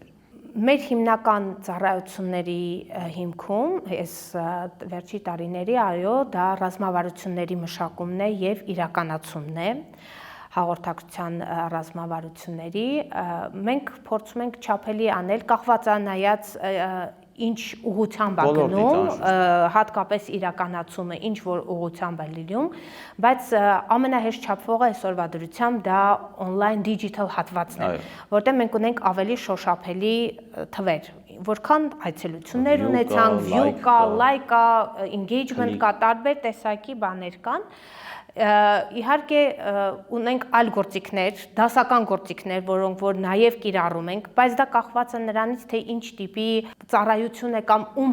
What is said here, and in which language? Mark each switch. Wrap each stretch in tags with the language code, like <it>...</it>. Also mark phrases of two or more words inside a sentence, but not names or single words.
<hy>Մեր հիմնական ծառայությունների հիմքում այս վերջի տարիների այո դա ռազմավարությունների մշակումն է եւ իրականացումն է հաղորդակցության ռազմավարությունների մենք փորձում ենք չափելի անել կախված նայած ինչ ուղղությամբ է գնում, հատկապես իրականացումը ինչ որ ուղղությամբ է լինում, բայց ամենահեշտ չափվողը այսօրվա դրությամբ դա</hy> <en>on-line digital</en> <hy>հատվածն է, որտեղ մենք ունենք ավելի շոշափելի թվեր, որքան այցելություններ ունեցանք, view կա, like կա, engagement կա, տարբեր տեսակի բաներ կան, իհարկե ունենք այլ գործիքներ, դասական գործիքներ, որոնք որ նաև կիրառում ենք, բայց դա կախված է նրանից, թե ինչ տիպի ծառայություն է կամ ում</hy>